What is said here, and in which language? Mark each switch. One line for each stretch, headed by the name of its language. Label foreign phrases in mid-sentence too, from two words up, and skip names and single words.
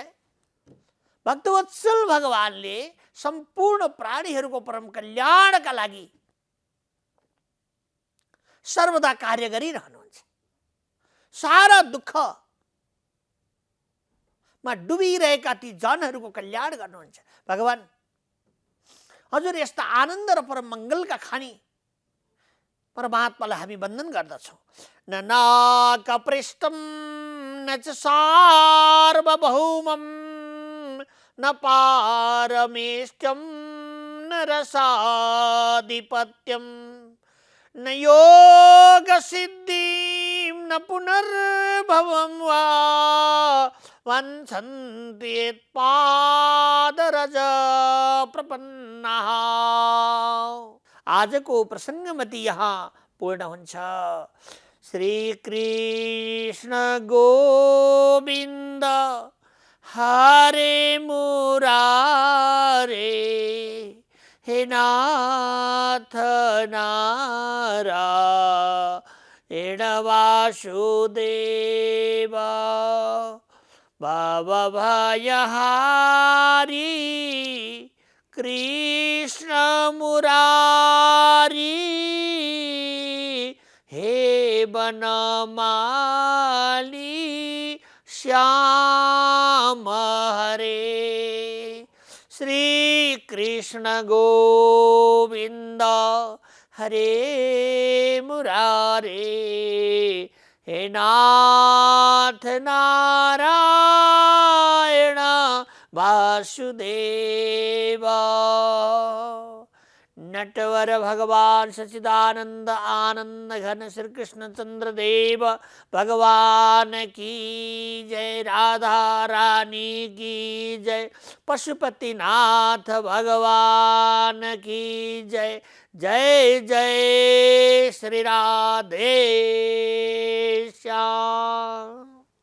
Nepali: भक्तवत्सल भगवानले सम्पूर्ण प्राणीहरूको परम कल्याणका लागि सर्वदा कार्य गरिरहनुहुन्छ। सारा दुःखमा डुबिरहेका ती जनहरूको कल्याण गर्नुहुन्छ। भगवान हजुर यस्ता आनन्द र परम मङ्गलका खानी परमात्मालाई हामी वन्दन गर्दछौँ।
Sanskrit: न नाकपृष्ठं न च सार्वभौमं न पारमेष्ठ्यं न रसाधिपत्यं न योग सिद्धिं न पुनर्भवं वा वंशन्ति यत्पादरज प्रपन्नाः।
Nepali: आजको प्रसङ्गमति यहाँ पूर्ण हुन्छ।
Sanskrit: श्री कृष्ण गोविन्द हरे मुरारे, हे नाथ नारायण वासुदेव, भवभयहारी कृष्ण मुरारी, हे बनमाली श्याम हरे। श्री कृष्ण गोविंद हरे मुरारे, हे नाथ नारायण वासुदेव।
Hindi: नटवर भगवान सच्चिदानंद आनंद घन श्री कृष्ण चंद्र देव भगवान की जय। राधा रानी की जय। पशुपतिनाथ भगवान की जय। जय जय श्री राधे श्याम।